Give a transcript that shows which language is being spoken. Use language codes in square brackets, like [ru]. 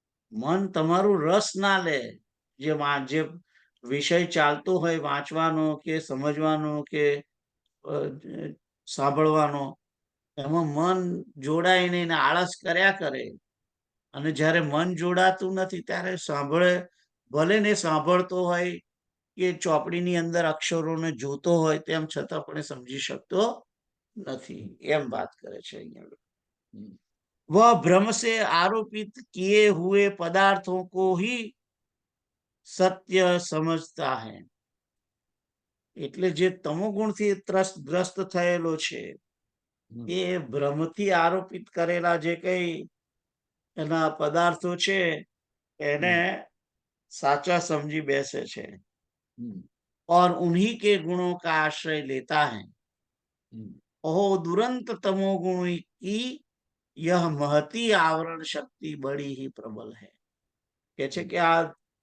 [gu] મન તમારું રસ ના લે. જે વિષય ચાલતો હોય વાંચવાનો કે સમજવાનો કે સાંભળવાનો, એમાં મન જોડાય નહીં, આળસ કર્યા કરે. અને જ્યારે મન જોડાતું નથી ત્યારે ભલે ને સાંભળતો હોય કે ચોપડીની અંદર અક્ષરોને જોતો હોય, તેમ છતાં પણ સમજી શકતો નથી, એમ વાત કરે છે અહીંયા. [hi] वह भ्रम से आरोपित किए हुए पदार्थों को ही सत्य समझता है. [gu] એટલે જે તમોગુણથી ગ્રસ્ત થયેલો છે એ ભ્રમથી આરોપિત કરેલા જે કઈ એના પદાર્થો છે એને સાચા સમજી બેસે છે. [hi] और उन्हीं के गुणों का आश्रय लेता है. ओह दुरंत तमोगुण की यह महती आवरण शक्ति बड़ी ही प्रबल है. [gu] કે છે કે આ